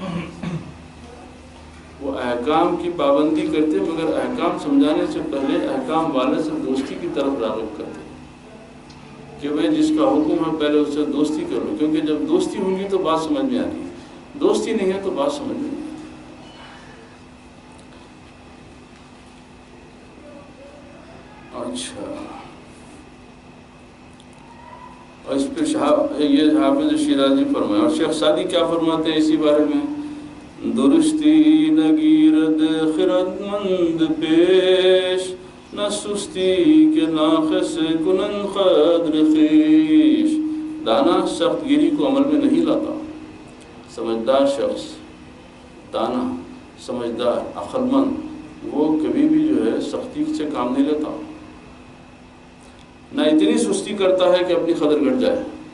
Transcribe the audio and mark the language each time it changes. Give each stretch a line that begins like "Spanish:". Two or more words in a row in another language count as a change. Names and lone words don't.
Urdu: وہ احکام کی پابندی کرتے مگر احکام سمجھانے سے پہلے احکام والے سے دوستی کی طرف راغب کرتے کہ بھئی جس کا حکم ہے پہلے اس سے دوستی کر لو، کیونکہ جب دوستی ہوگی تو بات سمجھ میں آتی ہے، دوستی نہیں ہے تو بات سمجھ میں نہیں آتی۔ اچھا، اور اس پہ یہ حافظ شیرازی فرمایا، اور شیخ سعدی کیا فرماتے ہیں اسی بارے میں؟
Persian: درستی نگیرد خردمند پیش، نہ سستی کے ناقص کنن قدر خویش۔
Urdu: دانا سخت گیری کو عمل میں نہیں لاتا، سمجھدار شخص، دانا سمجھدار عقل مند، وہ کبھی بھی جو ہے سختی سے کام نہیں لیتا، نہ اتنی سستی کرتا ہے کہ اپنی قدر گھٹ جائے۔